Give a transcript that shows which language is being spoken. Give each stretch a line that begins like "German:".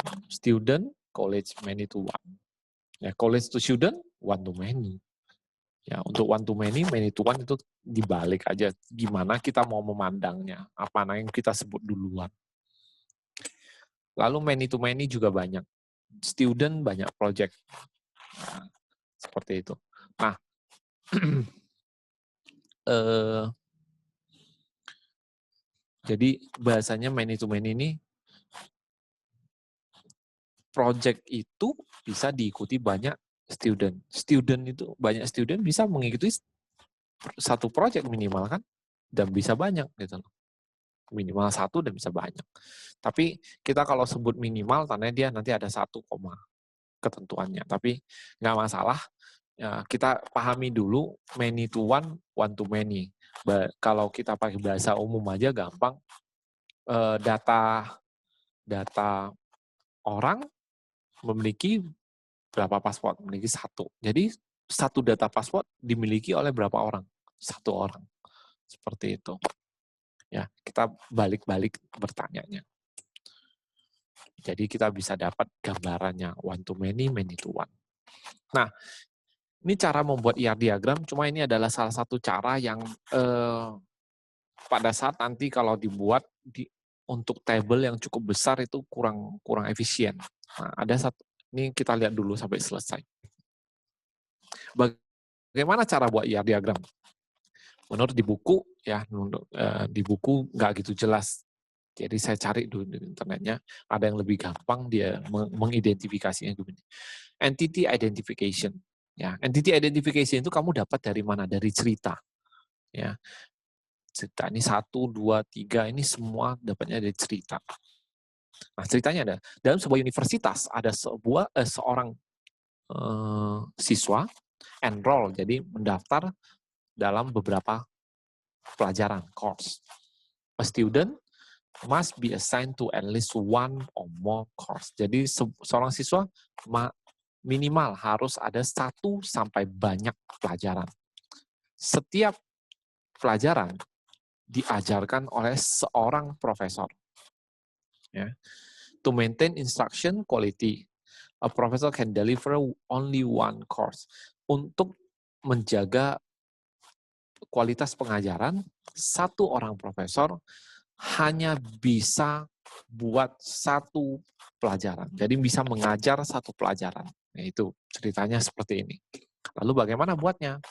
English: Student, college, many to one. Ya, college to student, one to many.
Indonesian: Ya, untuk one to many to one itu dibalik aja. Gimana kita mau memandangnya? Apa yang kita sebut duluan? Lalu many to many juga banyak. Student banyak project. Nah, seperti itu. Nah, jadi bahasanya many to many ini, project itu bisa diikuti banyak student. Student itu, banyak student bisa mengikuti satu project minimal kan, dan bisa banyak gitu loh. Minimal satu dan bisa banyak. Tapi kita kalau sebut minimal, tandanya dia nanti ada 1 koma ketentuannya. Tapi nggak masalah, ya, kita pahami dulu many to one to many. Kalau kita pakai bahasa umum aja gampang, data orang memiliki berapa paspor, memiliki 1. Jadi satu data paspor dimiliki oleh berapa orang? 1 orang. Seperti itu. Ya, kita balik-balik bertanyanya. Jadi kita bisa dapat gambarannya one to many, many to one. Nah, ini cara membuat IR diagram, cuma ini adalah salah satu cara yang pada saat nanti kalau dibuat untuk table yang cukup besar itu kurang efisien. Nah, ada satu, ini kita lihat dulu sampai selesai. Bagaimana cara buat IR diagram? Menurut di buku, ya, di buku nggak gitu jelas. Jadi saya cari dulu di internetnya, ada yang lebih gampang dia mengidentifikasinya begini. Entity identification. Ya, entity identification itu kamu dapat dari mana? Dari cerita. Ya, cerita ini 1, 2, 3 ini semua dapatnya dari cerita. Nah, ceritanya ada dalam sebuah universitas ada seorang siswa enroll, jadi mendaftar dalam beberapa pelajaran course.
English: A student must be assigned to at least one or more course.
Indonesian: Jadi seorang siswa minimal harus ada 1 sampai banyak pelajaran. Setiap pelajaran diajarkan oleh seorang profesor. Ya.
English: To maintain instruction quality, a professor can deliver only one course.
Indonesian: Untuk menjaga kualitas pengajaran, 1 orang profesor hanya bisa buat 1 pelajaran. Jadi bisa mengajar 1 pelajaran. Nah, itu ceritanya seperti ini. Lalu bagaimana buatnya?